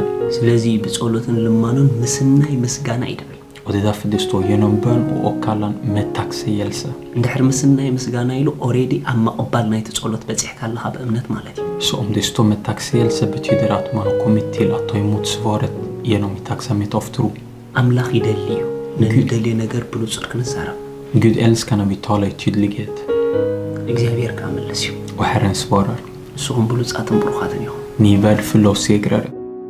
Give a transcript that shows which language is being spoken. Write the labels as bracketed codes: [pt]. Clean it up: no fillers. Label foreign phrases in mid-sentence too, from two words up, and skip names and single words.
[ti] ስለዚህ በጸሎትን ልማኖን ምስናይ ምስጋና ይደብል [sv] Och det är därför det står genom bön och åkallan med tacksägelse. [ti] እንድሕር ምስናይ ምስጋና ኢሉ ኦሬዲ ኣብ መቀባል ናይ ተጸሎት በጽሕካ ኣለኻ በእምነት ማለት እዩ [sv] Så om det står med tacksägelse betyder att man har kommit till att ta emot svaret genom tacksamhet av tro. [ti] ኣምላኽ ይደልዩ ንደልየ ነገር ብንጹር ክንዛረብ [sv] Gud älskar när vi talar i tydlighet. [ti] እግዚአብሔር ካመለስ እዩ [sv] Och Herren svarar. [ti] ንስኹም ብሉጻትን ብሩኻትን ኢኹም [sv] Ni är värdefulla och segrare.